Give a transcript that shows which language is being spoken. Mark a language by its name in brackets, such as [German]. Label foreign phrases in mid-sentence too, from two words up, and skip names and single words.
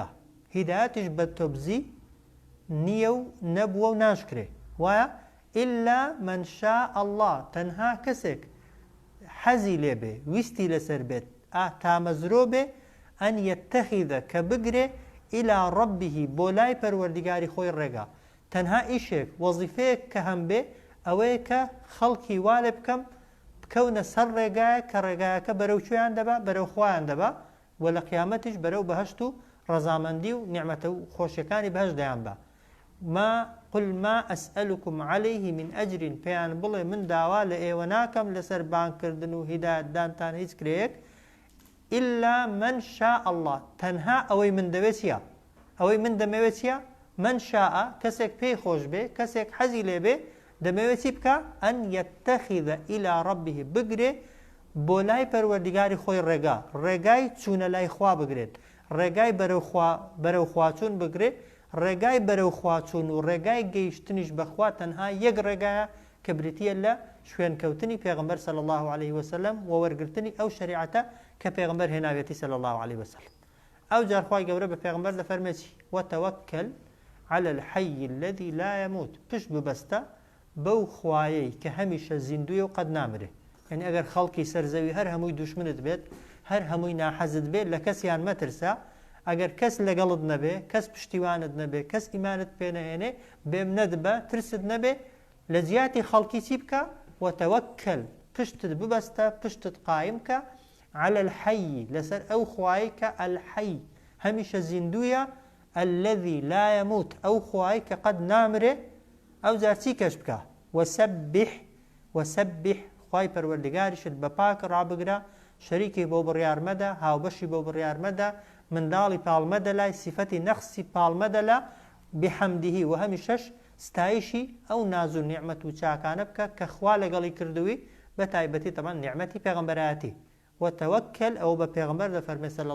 [Central Kurdish] هیدایەتیش بە تۆبزی نییە و نەبووە و ناشکرێ وایە [Arabic] ئیلا من شاء الله [Central Kurdish] تەنها کەسێک حەزی لێبێ ویستی لەسەر بێت تامەزرۆ بێ [Arabic] ئەن یەتەخیدە [Central Kurdish] کە بگرێ [Arabic] ئیلا ڕەبیهی [Central Kurdish] بۆ لای پەروەردگاری خۆی ڕێگا. تەنها ئیشێک وەزیفەیەک کە هەم بێ ئەوەیە کە خەڵکی وا لێ بکەم بکەونە سەر ڕێگایە کە ڕێگایەکە بەرەو کوێیان دەبا بەرەو خۆیان دەبا و لە قیامەتیش بەرەو بەهەشت و ڕەزامەندی و نیعمەتە و خۆشیەکانی بەهەشت دەیان بە. [Arabic] ما قل ما أسألكم عليه من أجر [Central Kurdish] بيان بڵێ من داوا لە ئێوە ناکەم لەسەر بانکردن و هیدایەتدانتان هیچ کرێک [Arabic] إلا من شاء الله [Central Kurdish] تەنها ئەوەی من دەوێت چییە ئەوەی من دەمەوێت چییە [Arabic] من شاء [Central Kurdish] کەسێک پێی خۆش بێ کەسێک حەزی لێ بێ دەمەوێت چی بکە [Arabic] ئەن یەتەخیذە إلى ربه [Central Kurdish] بگرێ بۆ لای پەروەردیگاری خۆی ڕێگای چوونە لای خوا بگرێت ڕێگای بەرەو خواچوون بگرێت ڕێگای بەرەو خواچوون و ڕێگای گەیشتنیش بەخوا تەنها یەک ڕێگایە کە بریتیە لە شوێنکەوتنی پێغمبەر [Arabic] صلی الله عليه وسلم [Central Kurdish] و وەرگرتنی ئەو شریعەتە کە پێغمبەر هێناوێتی [Arabic] صلی الله عليه وسلم [Central Kurdish] ئەو جار خوای گەورە بە پێغمبەر دەفەرمێتی [Arabic] وتەوەکل على الحي الذي لا يموت [Central Kurdish] پشت ببەستە بەو خوایەی کە هەمیشە زیندوویە و قەت نامرێ یعنی ئەگەر خەڵکی سەرزەوی هەر هەمووی دوشمنت بێت هەر هەمووی ناحەزت بێت لە کەسیان مەترسە ئەگەر کەس لەگەڵت نەبێ کەس پشتیوانت نەبێ کەس ئیمانت پێ نەهێنێ بێم نەدبە ترست نەبێ لە جیاتی خەڵکی چی بکە وتەوەکل پشتت ببەستە پشتت قایم کە [Arabic] على الحي [Central Kurdish] لەسەر ئەو خوای کە الحي هەمیشە زیندوویە [Arabic] الذي لا يموت [Central Kurdish] ئەو خوای کە قەت نامرێ ئەو جار چی کەش بکە وسبح خوای پەروەردگاریشت بە پاک ڕابگرە شەریکی بۆ بڕیار مەدە هاوبەشی بۆ بڕیار مەدە منداڵی پاڵمەدە لای سیفەتی نەخسی پاڵمەدە لە بحەمدیهی و هەمیشەش ستایشی ئەو ناز و نیعمەت و چاکانە بکە کە خوا لەگەڵی کردووی بە تایبەتی تەمان نیعمەتی پێغەمبەرایەتی وتەوەکل ئەو بە پێغەمبەر دەفەرمێ صلی